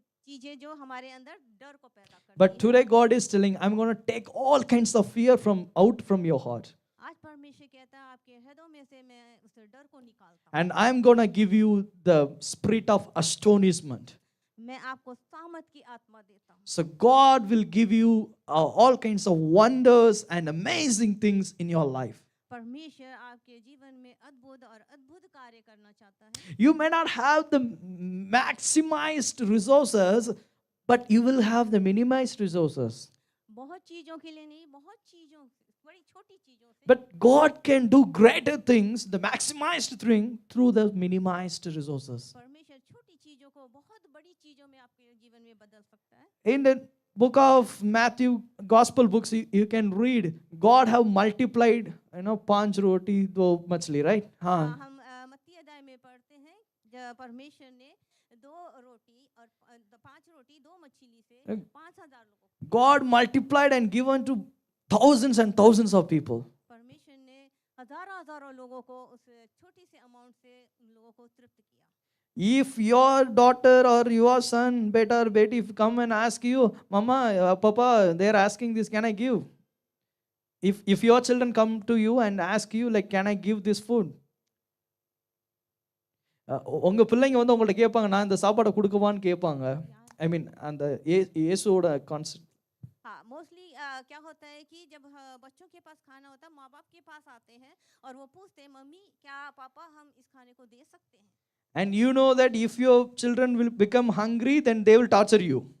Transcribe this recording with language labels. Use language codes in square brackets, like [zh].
[hi] चीजें जो हमारे अंदर डर को पैदा करती [en] But [hi] है। [en] today God is telling, I'm going to take all kinds of fear out from your heart. [hi] आज परमेश्वर कहता है आपके हृदय में से मैं उस डर को निकालता हूँ। [en] And I'm going to give you the spirit of astonishment. [hi] मैं आपको सामत की आत्मा देता हूँ। [en] So God will give you all kinds of wonders and amazing things in your life. [hi] परमेश्वर आपके जीवन में अद्भुत और अद्भुत कार्य करना चाहता है। [en] You may not have the maximized resources, but you will have the minimized resources. [hi] बहुत चीजों के लिए नहीं, बहुत चीजों बड़ी छोटी चीजों से। [en] But God can do greater things, the maximized thing, through the minimized resources. [hi] परमेश्वर छोटी चीजों को बहुत बड़ी चीजों में आपके जीवन में बदल सकता है। [en] In the book of Matthew, gospel books, you can read, God have multiplied, [hi] panch roti, do machli, [en] right? [hi] हाँ. हम मत्ती अध्याय में पढ़ते हैं जब परमेश्वर ने 2 रोटी और 5 रोटी 2 मछली से 5,000 लोगों को, [en] God multiplied and given to thousands and thousands of people. [hi] परमेश्वर ने हजारों लोगों को उस छोटी से अमाउंट से उन लोगों को तृप्त किया। [en] If your daughter or your son, [hi] beta or beti, [en] if come and ask you, Mama, Papa, they are asking this, can I give? If your children come to you and ask you, like, can I give this food? [ta] உங்க பிள்ளைங்க வந்து உங்கள்ட்ட கேட்பாங்க, நான் இந்த சாப்பாடை கொடுக்கவான்னு கேட்பாங்க. [en] I mean [ta] அந்த இயேசுவோட கான்செப்ட். [hi] हाँ, मोस्टली क्या होता है कि जब बच्चों के पास खाना होता है, माँ बाप के पास आते हैं और वो पूछते हैं, मम्मी क्या पापा हम इस खाने को दे सकते हैं? [en] And you know that if your children will become hungry, then they will torture you.